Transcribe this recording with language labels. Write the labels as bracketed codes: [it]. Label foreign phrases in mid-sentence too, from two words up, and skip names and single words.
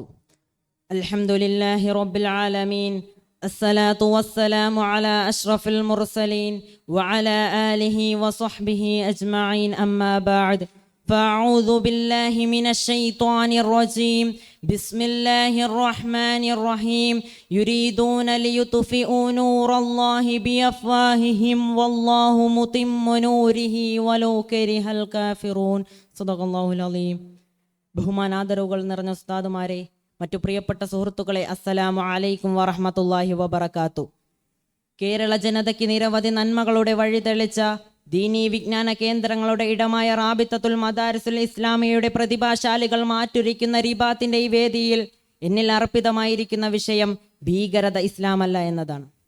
[ar] الحمد لله رب العالمين، الصلاة والسلام على أشرف المرسلين وعلى آله وصحبه أجمعين، أما بعد، فأعوذ بالله من الشيطان الرجيم. بسم الله الرحمن الرحيم. يريدون ليطفئوا نور الله بأفواههم والله متم نوره ولو كره الكافرون. صدق الله العليم. [ml] ബഹുമാനാദരവുകൾ നിറഞ്ഞ ഉസ്താദുമാരെ, മറ്റു പ്രിയപ്പെട്ട സുഹൃത്തുക്കളെ, [ar] السلام عليكم ورحمة الله وبركاته. [ml] കേരള ജനതയ്ക്ക് നിരവധി നന്മകളുടെ വഴി തെളിച്ച ദീനീ വിജ്ഞാന കേന്ദ്രങ്ങളുടെ ഇടമായ റാബിത്തത്തുൽ മദാരിസുൽ ഇസ്ലാമിയുടെ പ്രതിഭാശാലികൾ മാറ്റുരയ്ക്കുന്ന റിബാത്തിന്റെ ഈ വേദിയിൽ എന്നിൽ അർപ്പിതമായിരിക്കുന്ന വിഷയം ഭീകരത ഇസ്ലാമല്ല എന്നതാണ്.